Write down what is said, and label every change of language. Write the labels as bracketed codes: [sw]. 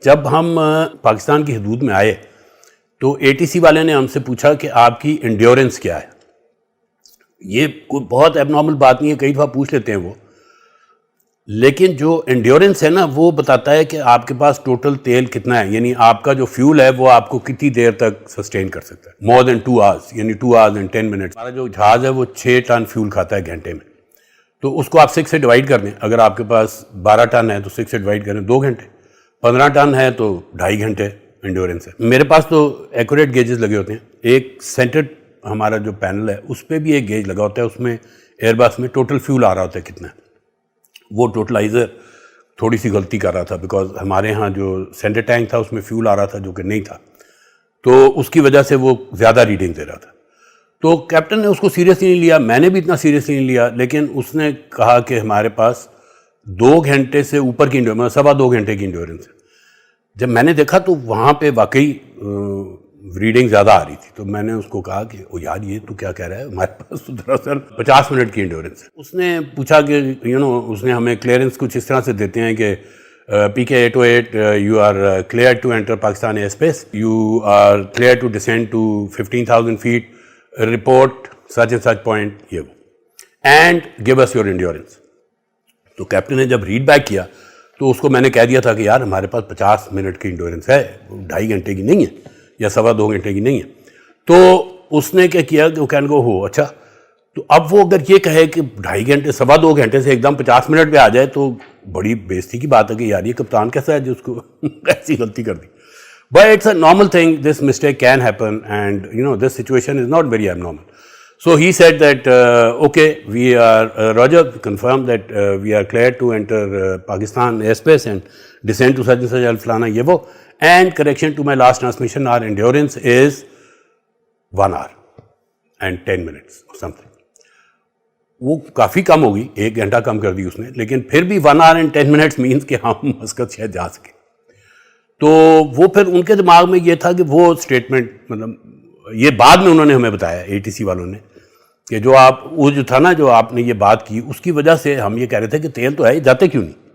[ur] جب ہم پاکستان کی حدود میں آئے تو ATC والے نے ہم سے پوچھا کہ آپ کی انڈیورنس کیا ہے. یہ کوئی بہت ایب نارمل بات نہیں ہے, کئی دفعہ پوچھ لیتے ہیں وہ, لیکن جو انڈیورنس ہے نا وہ بتاتا ہے کہ آپ کے پاس ٹوٹل تیل کتنا ہے, یعنی آپ کا جو فیول ہے وہ آپ کو کتنی دیر تک سسٹین کر سکتا ہے. [en] more than 2 hours, [ur] یعنی [en] 2 hours and 10 minutes. [ur] ہمارا جو جہاز ہے وہ 6 ٹن فیول کھاتا ہے گھنٹے میں, تو اس کو آپ 6 سے ڈیوائڈ کر دیں. اگر آپ کے پاس 12 ٹن ہے تو 6 سے ڈیوائڈ کریں 2 گھنٹے, 15 ٹن ہے تو 2.5 گھنٹے انڈیورنس ہے. میرے پاس تو ایکوریٹ گیجز لگے ہوتے ہیں. ایک سینٹرڈ ہمارا جو پینل ہے اس پہ بھی ایک گیج لگا ہوتا ہے, اس میں ایئر بس میں ٹوٹل فیول آ رہا ہوتا ہے کتنا ہے. وہ ٹوٹلائزر تھوڑی سی غلطی کر رہا تھا بیکاز ہمارے ہاں جو سینٹر ٹینک تھا اس میں فیول آ رہا تھا جو کہ نہیں تھا, تو اس کی وجہ سے وہ زیادہ ریڈنگ دے رہا تھا. تو کیپٹن نے اس کو سیریسلی نہیں لیا, میں نے بھی اتنا سیریسلی نہیں لیا, لیکن اس نے کہا کہ ہمارے پاس 2 گھنٹے سے اوپر کی انڈیورنس, 2.25 گھنٹے کی انڈیورنس ہے. جب میں نے دیکھا تو وہاں پہ واقعی ریڈنگ زیادہ آ رہی تھی, تو میں نے اس کو کہا کہ او یار یہ تو کیا کہہ رہا ہے, ہمارے پاس تو دراصل 50 منٹ کی انڈیورنس ہے. اس نے پوچھا کہ اس نے ہمیں کلیئرنس کچھ اس طرح سے دیتے ہیں کہ [en] PK-808 you are cleared to enter Pakistan airspace, you are cleared to descend to 15,000 feet, report such and such point, [ur] یہ وہ, [en] and give us your endurance. [ur] تو کیپٹن نے جب ریڈ بیک کیا تو اس کو میں نے کہہ دیا تھا کہ یار ہمارے پاس 50 منٹ کی انڈیورنس ہے, 2.5 گھنٹے کی نہیں ہے یا 2.25 گھنٹے کی نہیں ہے. تو اس نے کیا کیا کہ وہ کہنے کو ہو اچھا, تو اب وہ اگر یہ کہے کہ 2.5 گھنٹے 2.25 گھنٹے سے ایک دم 50 منٹ پہ آ جائے تو بڑی بےزتی کی بات ہے کہ یار یہ کپتان کیسا ہے جو اس کو ایسی غلطی کر دی. [en] But it's a normal thing, this mistake can happen and this situation is not very abnormal. So he said that, okay, we are, Roger, confirm that we are cleared to enter Pakistan airspace and descend to such and such al-Flana Yevo, and correction to my last transmission, our endurance is 1 hour and 10 minutes or something. [ur] وہ کافی کم ہوگی, 1 گھنٹہ کم کر دی اس نے, لیکن پھر بھی [en] 1 hour and 10 minutes means [ur] کہ ہم مسقط شاید جا سکیں. تو وہ پھر ان کے دماغ میں یہ تھا کہ وہ اسٹیٹمنٹ, مطلب یہ بعد میں انہوں نے ہمیں بتایا ATC والوں نے کہ جو آپ وہ جو تھا نا جو آپ نے یہ بات کی اس کی وجہ سے ہم یہ کہہ رہے تھے کہ تیل تو ہے, جاتے کیوں نہیں.